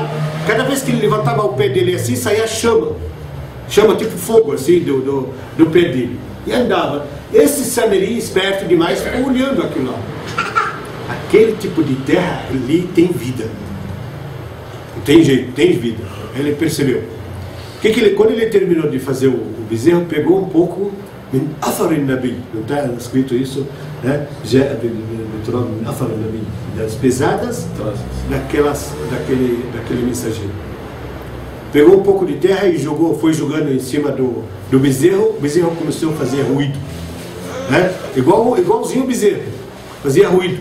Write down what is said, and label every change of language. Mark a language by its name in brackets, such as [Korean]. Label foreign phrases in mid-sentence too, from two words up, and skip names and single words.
[Portuguese] Cada vez que ele levantava o pé dele assim, saía chama tipo fogo assim do pé dele, e andava. Esse Samiri, esperto demais, ficou olhando aquilo lá. Aquele tipo de terra ali tem vida, não tem jeito, tem vida. Ele percebeu. Quando ele terminou de fazer o bezerro, pegou um pouco [Arabic] من أثر نبي, [Portuguese] não está escrito isso, né? Das pesadas daquele mensageiro. Pegou um pouco de terra e foi jogando em cima do bezerro. O bezerro começou a fazer ruído, né? Igualzinho o bezerro, fazia ruído.